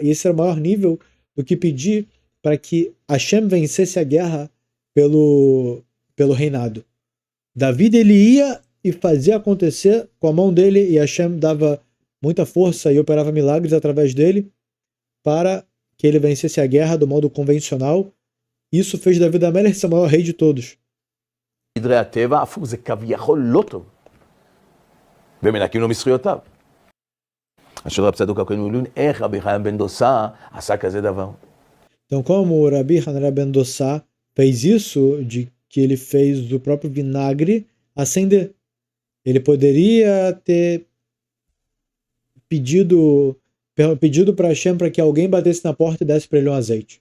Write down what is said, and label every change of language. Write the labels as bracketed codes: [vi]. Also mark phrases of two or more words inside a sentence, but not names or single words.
[pt] E esse era o maior nível do que pedir para que Hashem vencesse a guerra pelo reinado. David, ele ia e fazia acontecer com a mão dele e Hashem dava muita força e operava milagres através dele para que ele vencesse a guerra do modo convencional. Isso fez David Amelech ser o maior rei de todos. [he] גדרי הטבע, הפוך, זה כביכול לא טוב. ומנקים לו מזכויותיו. אשר רב צדוק הכהן מלין, איך רבי חנניה בן דוסה עשה כזה דבר? [pt] Então, como o Rabi Hanania ben Dossá fez isso, de que ele fez o próprio vinagre acender. Ele poderia ter pedido para Hashem para que alguém batesse na porta e desse para ele um azeite.